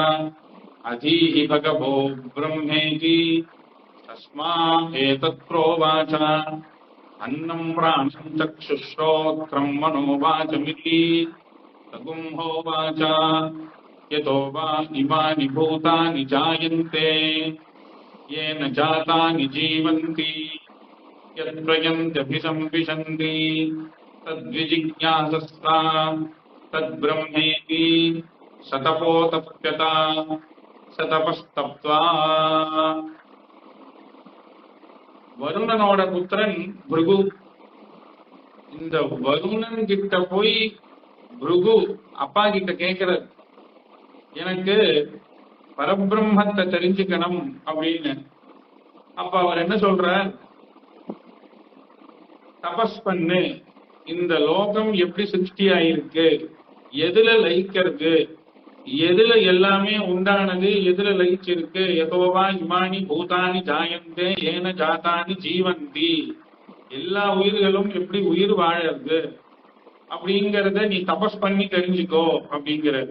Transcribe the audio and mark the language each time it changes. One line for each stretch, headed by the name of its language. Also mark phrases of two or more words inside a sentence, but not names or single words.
Sanskrit: अधीहि भगवो ब्रह्मेति तस्मा एतत् प्रोवाच अन्नं प्राणं चक्षुश्श्रोत्रं मनोवाचमिति तँहोवाच यतो वा इमानि भूतानि जायन्ते येन जातानि जीवन्ति यत्प्रयन्त्यभिसंविशन्ति तद्विजिज्ञासस्ता तद्ब्रह्मेति सतपोतप्यता सतपस्तप्त्वा.
Tamil: வருணனோட புத்திரன் பிருகு. இந்த வருணன் கிட்ட போய் பிருகு அப்பா கிட்ட கேட்கிறார், எனக்கு பரபிரம்மத்தை தெரிஞ்சுக்கணும் அப்படின்னு. அப்ப அவர் என்ன சொல்றார், தபஸ் பண்ணு, இந்த லோகம் எப்படி சிருஷ்டியாயிருக்கு, எதுல லயிக்கிறது, எதுல எல்லாமே உண்டானது, எதுல லயிச்சிருக்கு,
Sanskrit: यतोवा इमानि भूतानि जायन्ते येन जातानि जीवन्ति,
Tamil: எல்லா உயிர்களும் எப்படி உயிர் வாழறது அப்படிங்கறத நீ தபஸ் பண்ணி தெரிஞ்சுக்கோ அப்படிங்கிறது.